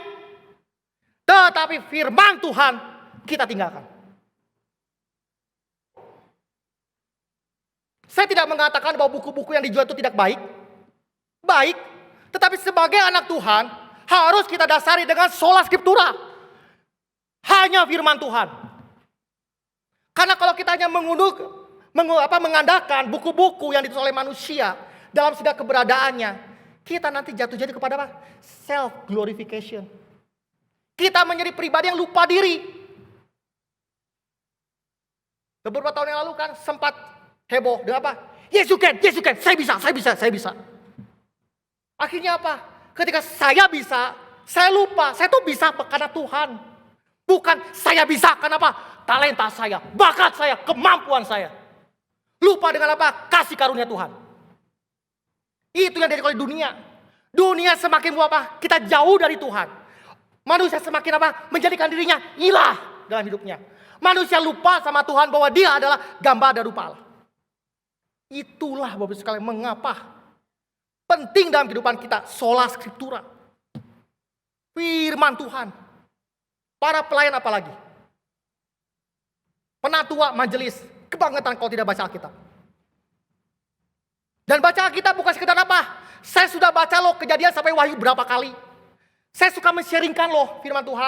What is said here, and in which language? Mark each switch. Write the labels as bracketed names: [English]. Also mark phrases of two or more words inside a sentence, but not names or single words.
[Indonesian] Tetapi firman Tuhan kita tinggalkan. Saya tidak mengatakan bahwa buku-buku yang dijual itu tidak baik. Baik. Tetapi sebagai anak Tuhan harus kita dasari dengan [Latin] sola scriptura. [Indonesian] Hanya firman Tuhan. Karena kalau kita hanya mengandalkan buku-buku yang ditulis oleh manusia dalam segala keberadaannya, kita nanti jatuh jadi kepada apa? [English] Self glorification. [Indonesian] Kita menjadi pribadi yang lupa diri. Beberapa tahun yang lalu kan sempat heboh dengan apa? [English] Yes you can, [Indonesian] saya bisa. Akhirnya apa? Ketika saya bisa, saya lupa, saya tuh bisa karena Tuhan. Bukan saya bisa karena apa? Talenta saya, bakat saya, kemampuan saya. Lupa dengan apa? Kasih karunia Tuhan. Itu yang dari oleh dunia. Dunia semakin apa? Kita jauh dari Tuhan. Manusia semakin apa? Menjadikan dirinya ilah dalam hidupnya. Manusia lupa sama Tuhan bahwa dia adalah gambar dan rupa Allah. Itulah Bapak sekalian mengapa penting dalam kehidupan kita [Latin] sola scriptura. [Indonesian] Firman Tuhan. Para pelayan apalagi? Penatua majelis. Kebangetan kalau tidak baca Alkitab. Dan baca Alkitab bukan sekedar apa? Saya sudah baca loh Kejadian sampai Wahyu berapa kali. Saya suka men-sharingkan loh firman Tuhan.